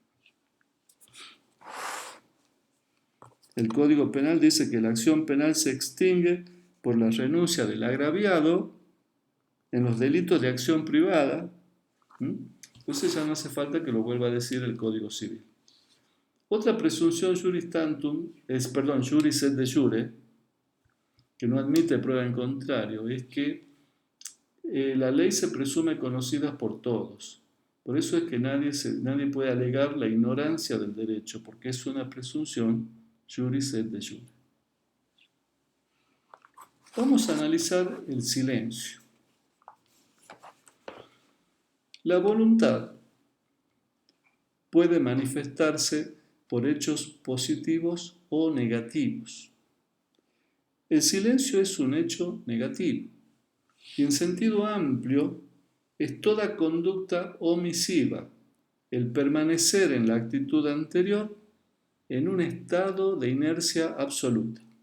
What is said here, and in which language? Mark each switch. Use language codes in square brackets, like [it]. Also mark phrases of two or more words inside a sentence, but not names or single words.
[es] El Código Penal dice que la acción penal se extingue por la renuncia del agraviado en los delitos de acción privada. Entonces ya no hace falta que lo vuelva a decir el Código Civil. Otra presunción [la] juris tantum juris et de jure, [es] que no admite prueba en contrario, es que la ley se presume conocida por todos. Por eso es que nadie puede alegar la ignorancia del derecho, porque es una presunción [la] juris et de jure. [es] Vamos a analizar el silencio. La voluntad puede manifestarse por hechos positivos o negativos. El silencio es un hecho negativo y en sentido amplio es toda conducta omisiva, el permanecer en la actitud anterior en un estado de inercia absoluta.